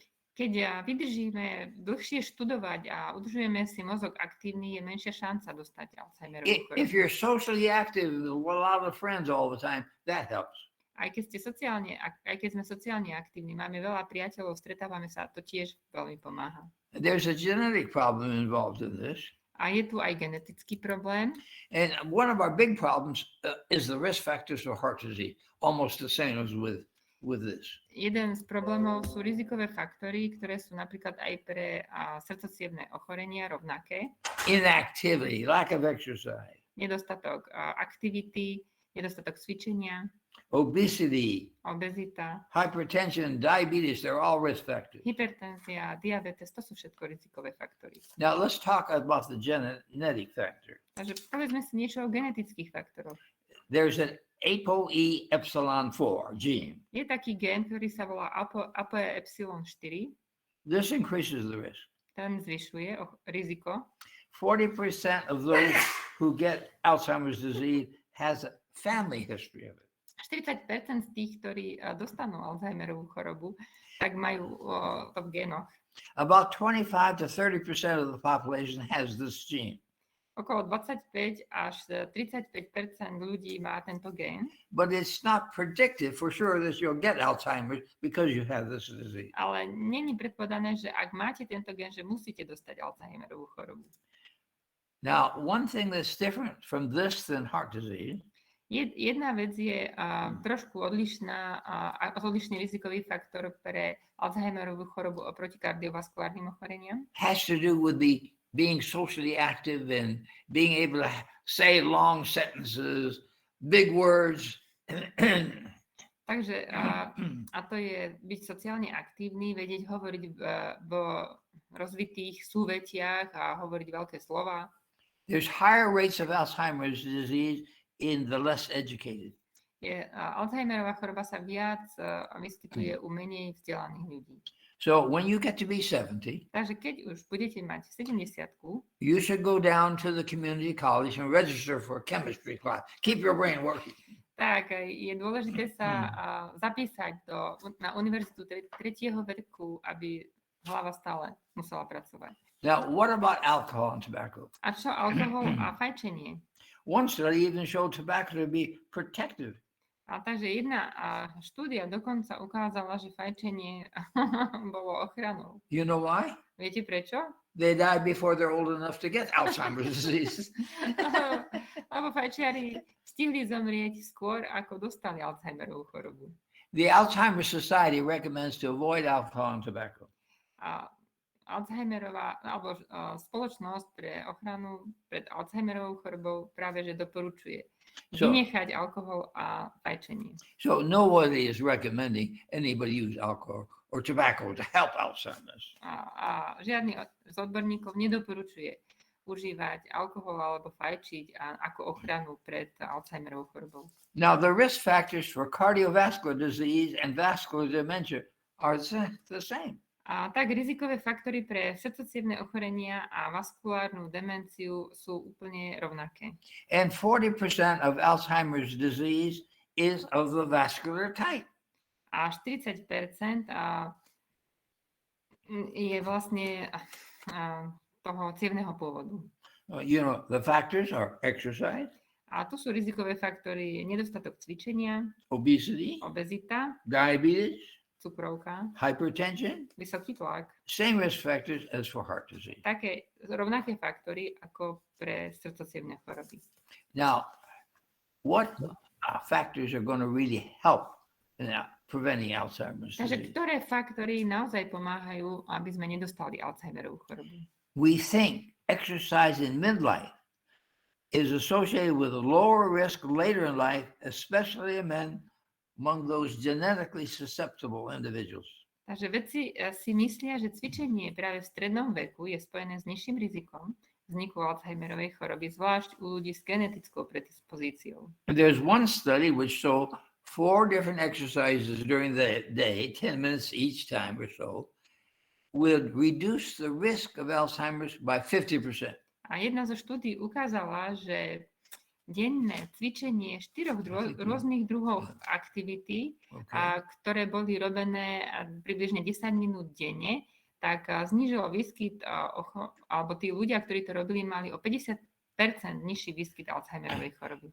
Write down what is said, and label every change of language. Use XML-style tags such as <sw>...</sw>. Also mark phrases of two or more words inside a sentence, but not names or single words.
<sk>Keď vydržíme dlhšie študovať a udržujeme si mozog aktívny, je menšia šanca dostať Alzheimerovú chorobu.</sk> <en>If you're socially active with a lot of friends all the time, that helps.</en> <sk>Aj keď sme sociálne aktívni, máme veľa priateľov, stretávame sa, to tiež veľmi pomáha.</sk> <en>There's a genetic problem involved in this.</en> <sk>A je tu aj genetický problém.</sk> <en>And one of our big problems is the risk factors for heart disease, almost the same as with this.</en> <sk>Jeden z problémov sú rizikové faktory, ktoré sú napríklad aj pre srdcocievne ochorenia rovnaké.</sk> <en>Inactivity, lack of exercise.</en> <sk>Nedostatok aktivity, nedostatok cvičenia.</sk> <en>Obesity,</en> <sk>obezita,</sk> <en>hypertension, diabetes, they're all risk factors.</en> <sk>Hypertenzia, diabetes, to sú všetko rizikové faktory.</sk> <en>Now let's talk about the genetic factor.</en> <sk>Takže povedzme si niečo o genetických faktoroch.</sk> <en>There's an ApoE4 gene.</en> <sk>Je taký gén, ktorý sa volá ApoE4.</sk> <en>This increases the risk.</en> <sk>Ten zvyšuje riziko.</sk> <en>40% of those who get Alzheimer's disease has a family history of it.</en> <sk>40% z tých, ktorí dostanú Alzheimerovú chorobu, tak majú to v génoch.</sk> <en>About 25 to 30% of the population has this gene.</en> <sk>Okolo 25 až 35% ľudí má tento gén.</sk> <en>But it's not predicted for sure that you'll get Alzheimer's because you have this disease.</en> <sk>Ale není predpovedané, že ak máte tento gén, že musíte dostať Alzheimerovú chorobu.</sk> <en>Now, one thing that's different from this than heart disease</en> <sk>Jedna vec je trošku odlišný rizikový faktor pre Alzheimerovú chorobu oproti kardiovaskulárnym ochoreniam.</sk> <en>has to do with the being socially active and being able to say long sentences, big words.</en> <sk>Takže a to je byť sociálne aktívny, vedieť hovoriť v rozvitých súvetiach a hovoriť veľké slova.</sk> <en>There's higher rates of Alzheimer's disease in the less educated.</en> <sk>Alzheimerová choroba sa viac vyskytuje u menej vzdelaných ľudí.</sk> <en>So when you get to be 70,</en> <sk>Takže keď už budete mať 70-ku,</sk> <en>you should go down to the community college and register for a chemistry class. Keep your brain working.</en> <sk>tak je dôležité sa zapísať na univerzitu tretieho veku, aby hlava stále musela pracovať.</sk> <en>Now, what about alcohol and tobacco?</en> <sk>A čo alkohol a fajčenie?</sk> <en>One study even showed tobacco to be protective.</en> <sk>A takže jedna štúdia dokonca ukázala, že fajčenie bolo ochranou.</sk> <en>You know why?</en> <sk>Viete prečo?</sk> <en>They die before they're old enough to get Alzheimer's disease.</en> <sk>Lebo fajčiari stihli zomrieť skôr, ako dostali Alzheimerovú chorobu.</sk> <en>The Alzheimer's Society recommends to avoid alcohol and tobacco.</en> <sk>A Alzheimerová, alebo spoločnosť pre ochranu pred Alzheimerovou chorobou práve že doporučuje vynechať alkohol a fajčenie.</sk> <en>So nobody is recommending anybody use alcohol or tobacco to help Alzheimer's.</en> <sk>A žiadny z odborníkov nedoporučuje užívať alkohol alebo fajčiť ako ochranu pred Alzheimerovou chorobou.</sk> <en>Now the risk factors for cardiovascular disease and vascular dementia are the same.</en> <sk>A tak rizikové faktory pre srdcocievne ochorenia a vaskulárnu demenciu sú úplne rovnaké.</sk> <en>And 40% of Alzheimer's disease is of the vascular type.</en> <sk>A 40% je vlastne toho cievneho pôvodu.</sk> <en>You know, the factors are exercise,</en> <sk>A tu sú rizikové faktory nedostatok cvičenia,</sk> <en>obesity,</en> <sk>obezita,</sk> <en>diabetes,</en> <sk>cukrovka,</sk> <en>hypertension,</en> <sk>vysoký tlak.</sk> <en>same risk factors as for heart disease.</en> <sk>Také rovnaké faktory ako pre srdcocievne choroby.</sk> <en>Now, what factors are going to really help in preventing Alzheimer's</en> <sk>Takže</sk> <en>disease?</en> <sk>ktoré faktory naozaj pomáhajú, aby sme nedostali Alzheimerovú chorobu?</sk> <en>We think exercise in midlife is associated with a lower risk later in life, especially in men among those genetically susceptible individuals.</en> <sk>Takže vedci si myslia, že cvičenie práve v strednom veku je spojené s nižším rizikom vzniku Alzheimerovej choroby, zvlášť u ľudí s genetickou predispozíciou.</sk> <en>And there's one study which showed 4 different exercises during the day, 10 minutes each time or so, would reduce the risk of Alzheimer's by 50%.</en> <sk>A jedna zo štúdí ukázala, že denné cvičenie 4 rôznych druhov aktivity,</sk> <en>Okay.</en> <sk>ktoré boli robené približne 10 minút denne, tak znížilo výskyt, alebo tí ľudia, ktorí to robili, mali o 50% nižší výskyt Alzheimerovej choroby.</sk>